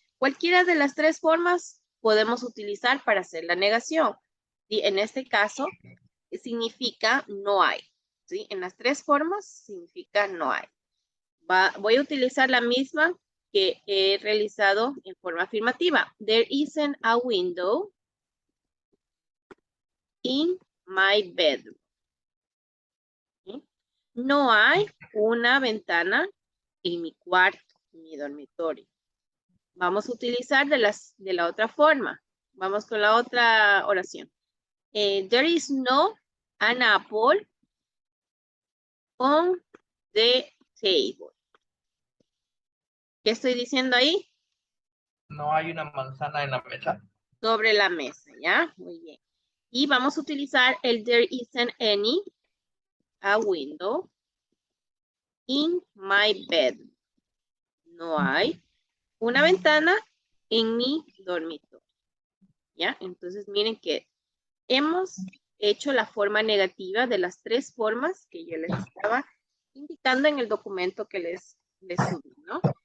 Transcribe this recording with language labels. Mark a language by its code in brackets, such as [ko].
[es] Cualquiera de las tres formas podemos utilizar para hacer la negación. Y en este caso, significa no hay. ¿Sí? En las tres formas significa no hay. Voy a utilizar la misma que he realizado en forma afirmativa. [en] There isn't a window in my bedroom. [es] ¿Sí? No hay una ventana en mi cuarto, en mi dormitorio. Vamos a utilizar de la otra forma. Vamos con la otra oración. [en] There is no an apple on the table. [es] ¿Qué estoy diciendo ahí? No hay una manzana en la mesa. Sobre la mesa, ¿ya? Muy bien. Y vamos a utilizar el [en] there isn't any, a window, in my bed. [es] No hay una ventana en mi dormitorio, ¿ya? Entonces miren que hemos hecho la forma negativa de las tres formas que yo les estaba indicando en el documento que les subí, ¿no?